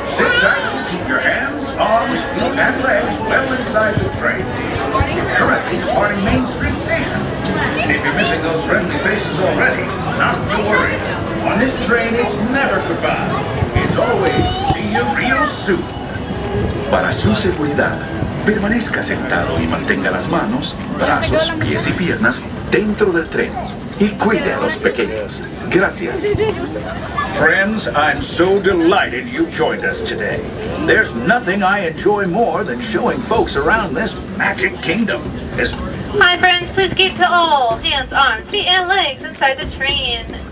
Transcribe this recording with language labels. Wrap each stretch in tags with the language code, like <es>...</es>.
<en>Sit tight and keep your hands, arms, feet, and legs well inside the train. We're currently departing Main Street Station. And if you're missing those friendly faces already, not to worry. On this train, it's never goodbye. It's always see you real soon.</en> <es>Para su seguridad, permanezca sentado y mantenga las manos, brazos, pies y piernas dentro del tren. Y cuide a los pequeños. Gracias.</es> <en>Friends, I'm so delighted you joined us today. There's nothing I enjoy more than showing folks around this Magic Kingdom. Hi friends, please keep to all hands, arms, feet, and legs inside the train.</en>